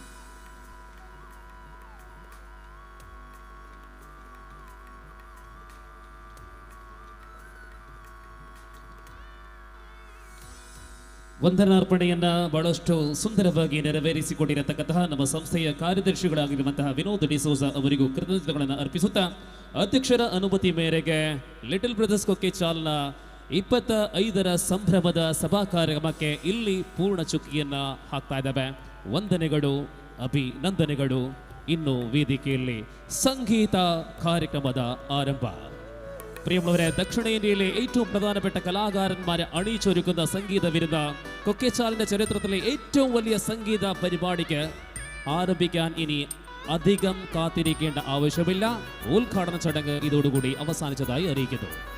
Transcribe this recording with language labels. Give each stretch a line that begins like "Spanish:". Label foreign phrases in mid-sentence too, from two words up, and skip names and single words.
Kannada: ವಂದನಾರ್ಪಣೆಯನ್ನ ಬಹಳಷ್ಟು ಸುಂದರವಾಗಿ ನೆರವೇರಿಸಿಕೊಂಡಿರತಕ್ಕಂತಹ ನಮ್ಮ ಸಂಸ್ಥೆಯ ಕಾರ್ಯದರ್ಶಿಗಳಾಗಿರುವಂತಹ ವಿನೋದ್ ಡಿಸೋಜಾ ಅವರಿಗೂ ಕೃತಜ್ಞತೆಗಳನ್ನು ಅರ್ಪಿಸುತ್ತಾ ಅಧ್ಯಕ್ಷರ ಅನುಮತಿ ಮೇರೆಗೆ ಲಿಟಲ್ ಬ್ರದರ್ಸ್ ಕೊಕ್ಕಿಚಾಲ್ನ 25ರ ಸಂಭ್ರಮದ ಸಭಾ ಕಾರ್ಯಕ್ರಮಕ್ಕೆ ಇಲ್ಲಿ ಪೂರ್ಣ ಚುಕ್ಕಿಯನ್ನ ಹಾಕ್ತಾ ಇದ್ದಾವೆ. ವಂದನೆಗಳು, ಅಭಿನಂದನೆಗಳು. ಇನ್ನು ವೇದಿಕೆಯಲ್ಲಿ ಸಂಗೀತ ಕಾರ್ಯಕ್ರಮದ ಆರಂಭ.
Malayalam: പ്രിയമുള്ളവരെ, ദക്ഷിണ ഇന്ത്യയിലെ ഏറ്റവും പ്രധാനപ്പെട്ട കലാകാരന്മാരെ അണിയിച്ചൊരുക്കുന്ന സംഗീത വിരുന്ന് കൊക്കിച്ചാലിന്റെ ചരിത്രത്തിലെ ഏറ്റവും വലിയ സംഗീത പരിപാടിക്ക് ആരംഭിക്കാൻ ഇനി അധികം കാത്തിരിക്കേണ്ട ആവശ്യമില്ല. ഉദ്ഘാടന ചടങ്ങ് ഇതോടുകൂടി അവസാനിച്ചതായി അറിയിക്കുന്നു.